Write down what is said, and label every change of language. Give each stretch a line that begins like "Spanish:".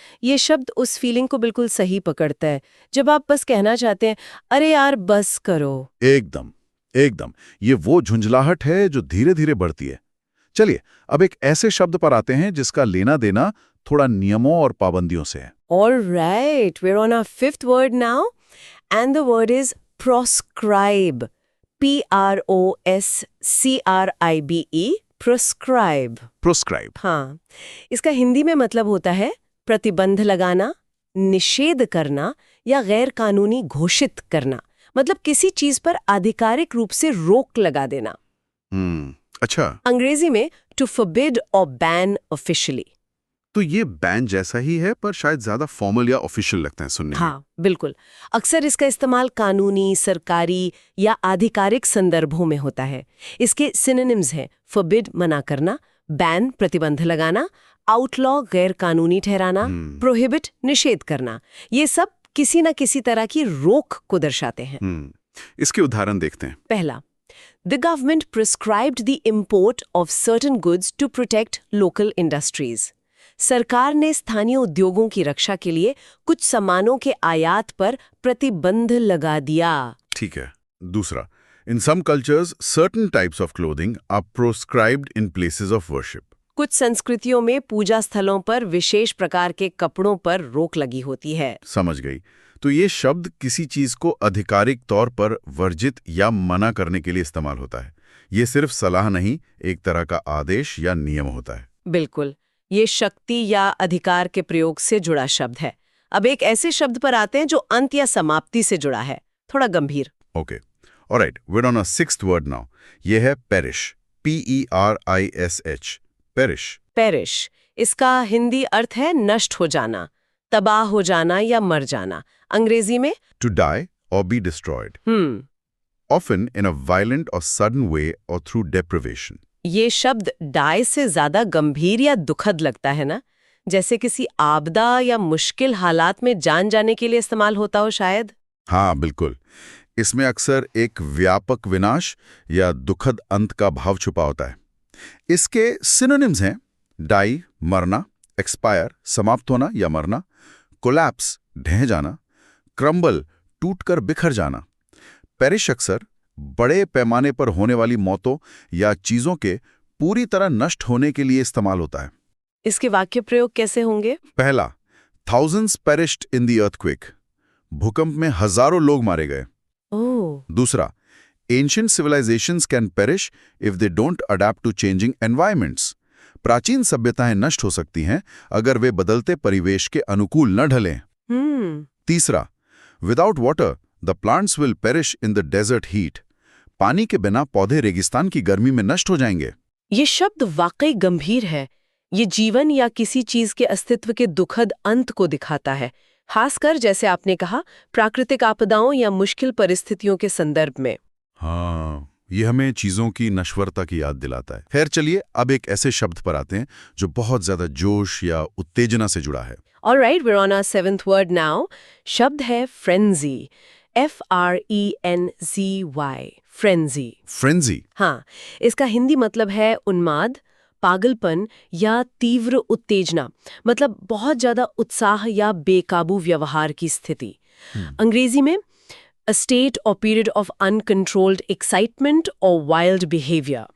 Hindi: ये शब्द उस फीलिंग को बिल्कुल सही पकड़ता है, जब आप बस कहना चाहते हैं, अरे यार बस करो। एकदम एकदम, ये वो झुंझलाहट है जो धीरे धीरे बढ़ती है। चलिए, अब एक ऐसे शब्द पर आते हैं जिसका लेना देना थोड़ा नियमों और पाबंदियों से है।
English: Alright, we're on our fifth word now, and the word is proscribe. Proscribe, prescribe।
Hindi: Proscribe. हाँ, इसका हिंदी में मतलब होता है प्रतिबंध लगाना, निषेध करना या गैर कानूनी घोषित करना। मतलब किसी चीज पर आधिकारिक रूप से रोक लगा देना। अच्छा, अंग्रेजी में
English: to forbid or ban officially।
Hindi: तो ये बैन जैसा ही है, पर शायद ज्यादा फॉर्मल या ऑफिशियल लगते हैं सुनने में। हाँ, बिल्कुल। अक्सर इसका इस्तेमाल कानूनी, सरकारी या आधिकारिक संदर्भों में होता है। इसके सिनोनिम्स हैं forbid मना करना, बैन प्रतिबंध लगाना, आउटलॉ गैर कानूनी ठहराना, प्रोहिबिट निषेध करना। ये सब किसी न किसी तरह की रोक को दर्शाते हैं। इसके उदाहरण देखते हैं। पहला,
English: The government prescribed the import of certain goods to protect local industries.
Hindi: सरकार ने स्थानीय उद्योगों की रक्षा के लिए कुछ सामानों के आयात पर प्रतिबंध लगा दिया। ठीक है। दूसरा,
English: In some cultures, certain types of clothing are proscribed in places of worship.
Hindi: कुछ संस्कृतियों में पूजा स्थलों पर विशेष प्रकार के कपड़ों पर रोक लगी होती है। समझ गई। तो ये शब्द किसी चीज को आधिकारिक तौर पर वर्जित या मना करने के लिए इस्तेमाल होता है। ये सिर्फ सलाह नहीं, एक तरह का आदेश या नियम होता है। बिल्कुल, ये शक्ति या अधिकार के प्रयोग से जुड़ा शब्द है। अब एक ऐसे शब्द पर आते हैं जो अंत या समाप्ति से जुड़ा है, थोड़ा गंभीर।
English: Okay, alright, we're on a sixth word now.
Hindi: ये है
English: perish, P-E-R-I-S-H, perish.
Hindi: पेरिश, इसका हिंदी अर्थ है नष्ट हो जाना, तबाह हो जाना या मर जाना। अंग्रेजी में
English: To die or be destroyed. Often in a violent or sudden way or through deprivation.
Hindi: ये शब्द डाई से ज्यादा गंभीर या दुखद लगता है ना, जैसे किसी आपदा या मुश्किल हालात में जान जाने के लिए इस्तेमाल होता हो शायद। हाँ बिल्कुल, इसमें अक्सर एक व्यापक विनाश या दुखद अंत का भाव छुपा होता है। इसके सिनोनिम्स हैं डाई मरना, एक्सपायर समाप्त होना या मरना, कोलैप्स ढह जाना, क्रम्बल टूटकर बिखर जाना। पेरिश अक्सर बड़े पैमाने पर होने वाली मौतों या चीजों के पूरी तरह नष्ट होने के लिए इस्तेमाल होता है। इसके वाक्य प्रयोग कैसे होंगे? पहला,
English: thousands perished in the earthquake.
Hindi: भूकंप में हजारों लोग मारे गए। ओह। दूसरा,
English: Ancient civilizations can perish if they don't adapt to changing environments.
Hindi: प्राचीन सभ्यताएं नष्ट हो सकती हैं अगर वे बदलते परिवेश के अनुकूल न ढलें। तीसरा,
English: Without water the plants will perish in the desert heat.
Hindi: पानी के बिना पौधे रेगिस्तान की गर्मी में नष्ट हो जाएंगे। ये शब्द वाकई गंभीर है। ये जीवन या किसी चीज के अस्तित्व के दुखद अंत को दिखाता है, खासकर जैसे आपने कहा प्राकृतिक आपदाओं या मुश्किल परिस्थितियों के संदर्भ में। हाँ, ये हमें चीजों की नश्वरता की याद दिलाता है। खैर चलिए अब एक ऐसे शब्द पर आते हैं जो बहुत ज्यादा जोश या उत्तेजना से जुड़ा है।
English: Alright, we're on our 7th word now.
Hindi: शब्द है frenzy.
English: F-R-E-N-Z-Y. Frenzy. Frenzy.
Hindi: हाँ, इसका हिंदी मतलब है उन्माद, पागलपन या तीव्र उत्तेजना, मतलब बहुत ज्यादा उत्साह या बेकाबू व्यवहार की स्थिति। अंग्रेजी में
English: a state or period of uncontrolled excitement or wild behavior.